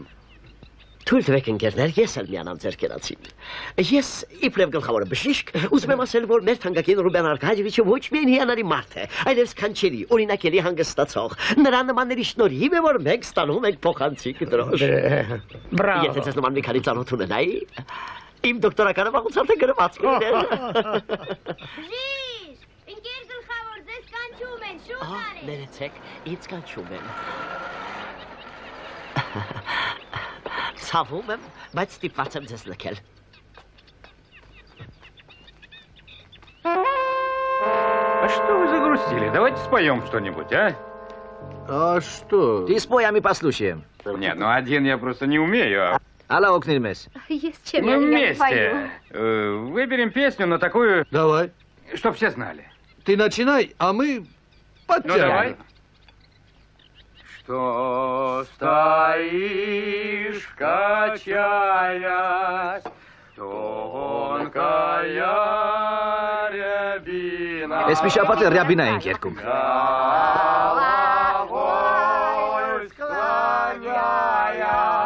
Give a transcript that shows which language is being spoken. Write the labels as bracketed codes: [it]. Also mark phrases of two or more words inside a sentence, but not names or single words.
[hy] Թույլ տվեք ընկերներ, ես էլ միանամ ձեր կերացին։ Ես իբրև գլխավոր բժիշկ, ուզում եմ ասել, որ մեր թանկագին Ռուբեն Արկադիչը ոչ միայն հիանալի մարդ է, այլև սքանչելի, օրինակելի հանգստացող։ Նրա նմանների շնորհիվ է, որ մենք ստանում ենք փոխանցիկ դրոշ։ Բրավո։ Եթե ձեզ նման մի քանի ծանոթ ունենայի, իմ դոկտորականը վաղուց գրված կլիներ։ Բժիշկ, ընկեր գլխավոր, ձեզ կանչում են, շուտ արեք։ Ներեցեք, ինձ կանչում են։ Ցավում եմ, բայց ստիպված եմ ձեզ լքել։ [ru] А что вы загрустили? Давайте споем что-нибудь, а? А что? Ты спой, а мы послушаем. Нет, ну один я просто не умею. Алла Окнельмес. [hy] Ես չեմ [ru] Мы вместе. Выберем песню на такую... Давай. Чтоб все знали. Ты начинай, а мы подтянем. Ну давай. Что стоишь, качаясь, тонкая рябина. [hy] Ես մի շաբաթ է ռյաբինա ենք երկում։ [ru] Головой склоняясь.